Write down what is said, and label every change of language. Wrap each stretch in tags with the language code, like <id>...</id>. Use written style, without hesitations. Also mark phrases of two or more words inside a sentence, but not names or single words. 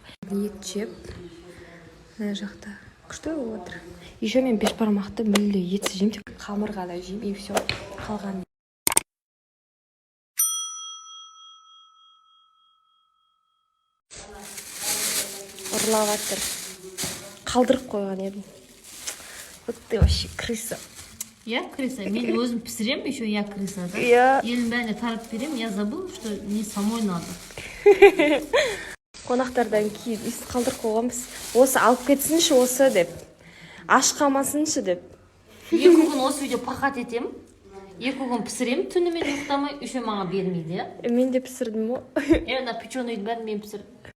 <kk>Ет жеп, мына жақта күшті болып отыр. Еще мен бешбармақты мүлде етсіз жеймін, тек қамырғада жеймін,</kk> <ru>и все.</ru> <kk>Қалған ұрлап жатыр. Қалдырып қойған едім.</kk> <ru>Вот ты вообще крыса. Я крыса?</ru> <kk>Мен өзім пісірем, еще</kk> <ru>я крыса, да?</ru> <kk>Елін бәріне тарап берем,</kk> <ru>я забыл, что не самой надо.</ru> <kk>Қонақтардан кейін ист қалдырып қойғанбыз. Осы алып кетсінші осы деп. Аш қалмасыншы деп. Екі күн осы үйде пақат етем. Екі күн пісірем, түнімен ұйықтамай, еще маған бермейді, я? Мен де пісірдім ғой. Ана печеныйды бәрін мен пісірдім.</kk>